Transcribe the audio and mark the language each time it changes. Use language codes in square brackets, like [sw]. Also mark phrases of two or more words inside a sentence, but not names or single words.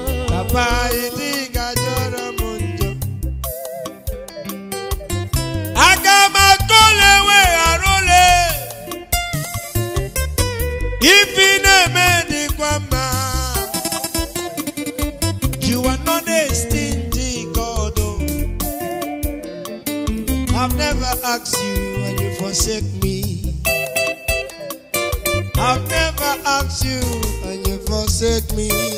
[ig] Papa, idiga jọrọ m njọ. Aga m atụle wee arụle. Ife ị na-eme dịkwa mma. [en] You are not a stingy God, oh. I've never asked you and you forsake me. I've never asked you and you forsake me.